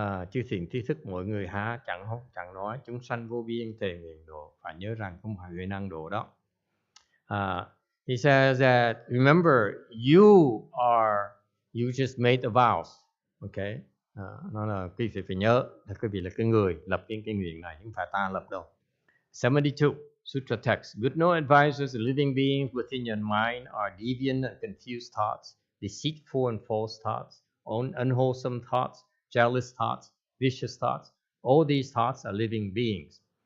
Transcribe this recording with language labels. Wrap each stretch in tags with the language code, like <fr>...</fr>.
<vi>Chư thiện tri thức mọi người há chẳng nói chúng sanh vô biên tề nguyện độ. Phải nhớ rằng không phải huệ năng độ đó.</vi> <en>He says that remember you just made the vows. Okay?</en> <vi>Nó là quý vị phải nhớ là quý vị là cái người lập cái nguyện này, không phải ta lập đâu.</vi> <en>72 Sutra text. Good no advisors, living beings within your mind are deviant and confused thoughts, deceitful and false thoughts, unwholesome thoughts, jealous thoughts, vicious thoughts. All these thoughts are living beings.</en>